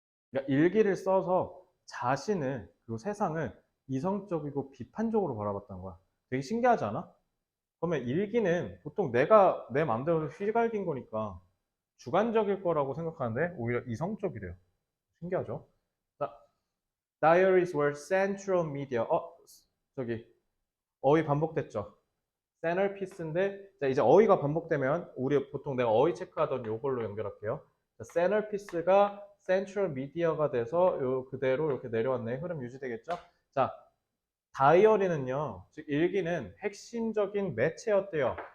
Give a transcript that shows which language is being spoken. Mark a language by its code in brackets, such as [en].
[ko] 그러니까 일기를 써서 자신을 그리고 세상을 이성적이고 비판적으로 바라봤다는 거야. 되게 신기하지 않아? 그러면 일기는 보통 내가 내 마음대로 휘갈긴 거니까 주관적일 거라고 생각하는데 오히려 이성적이래요. 신기하죠? 자, [en] diaries were central media. [ko] 저기 어휘 반복됐죠? centerpiece인데 자, 이제 어휘가 반복되면 우리 보통 내가 어휘 체크하던 요걸로 연결할게요. 자, centerpiece가 central media가 돼서 요 그대로 이렇게 내려왔네. 흐름 유지되겠죠? 자, 다이어리는요, 즉 일기는 핵심적인 매체였대요.